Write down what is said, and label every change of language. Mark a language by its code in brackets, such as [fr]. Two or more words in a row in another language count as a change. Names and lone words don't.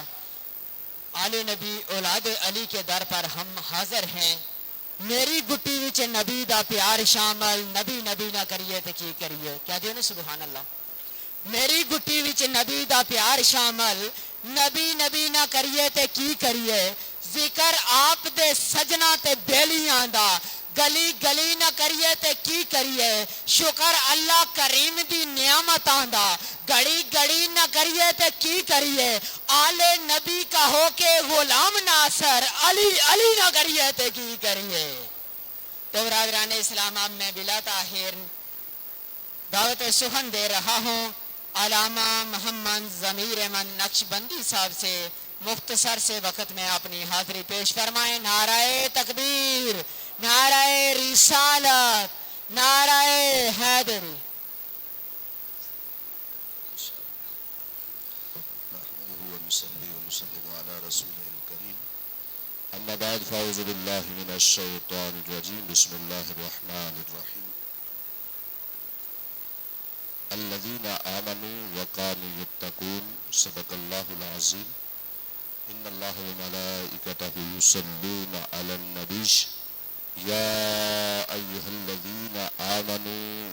[ur] آل نبی اولاد علی کے در پر ہم حاضر ہیں. [pa] میری گٹی وچ نبی دا پیار شامل، نبی نبی نہ کریے تے کی کریے. کہہ دیو نا [ar] سبحان اللہ. [pa] میری گٹی وچ نبی دا پیار شامل، نبی نبی نہ کریے تے کی کریے. ذکر آپ دے سجنا تے بیلیاں دا، گلی گلی نہ کریے تے کی کریے. شکر اللہ کریم دی نعمتاں دا، گڑی گڑی نہ کریے تے کی کریے. آل نبی کا ہو کے غلام ناصر، علی علی نہ کریے تے کی کریے. [ur] تو برادران اسلام اب میں بلا تاخیر دعوت سخن دے رہا ہوں علامہ محمد ضمیر احمد نقشبندی صاحب سے. مختصر سے وقت میں اپنی حاضری پیش فرمائیں. نعرہ تکبیر، نعرہ رسالت، نعرہ حیدری. [ar] نحمده ونصلي ونسلم على رسوله الكريم أما بعد فأعوذ بالله من الشيطان الرجيم بسم الله الرحمن الرحيم الذين آمنوا وكانوا يتقون صدق الله العظيم إن الله وملائكته يصلون على النبي يا أيها الذين آمنوا